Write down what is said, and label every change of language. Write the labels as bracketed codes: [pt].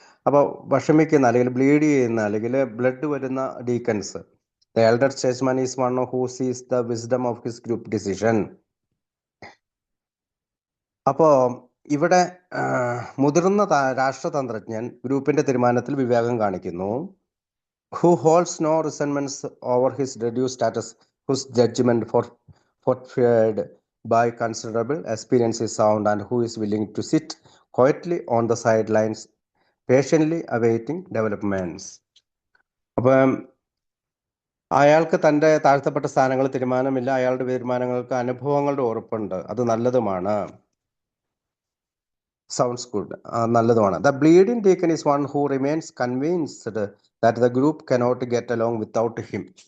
[ml] അപ്പോൾ വിഷമിക്കുന്ന, അല്ലെങ്കിൽ ബ്ലീഡ് ചെയ്യുന്ന, അല്ലെങ്കിൽ ബ്ലഡ് വരുന്ന deacons. [en] The elder statesman is one who sees the wisdom of his group decision. [ml] അപ്പോൾ ഇവിടെ മുതിർന്ന രാഷ്ട്രതന്ത്രജ്ഞൻ ഗ്രൂപ്പിന്റെ തീരുമാനത്തിൽ വിവേകം കാണിക്കുന്നു. [en] Who holds no resentments over his reduce status, whose judgement fortified by considerable experience is sound, and who is willing to sit quietly on the sidelines patiently awaiting developments. [ml] അപ്പം അയാൾക്ക് തൻ്റെ താഴ്ത്തപ്പെട്ട സ്ഥാനങ്ങൾ തീരുമാനമില്ല. അയാളുടെ തീരുമാനങ്ങൾക്ക് അനുഭവങ്ങളുടെ ഉറപ്പുണ്ട്, അത് നല്ലതുമാണ്. [en] sounds good, [ml] നല്ലതുമാണ്. [en] The bleeding deacon is one who remains convinced that the group cannot get along without him.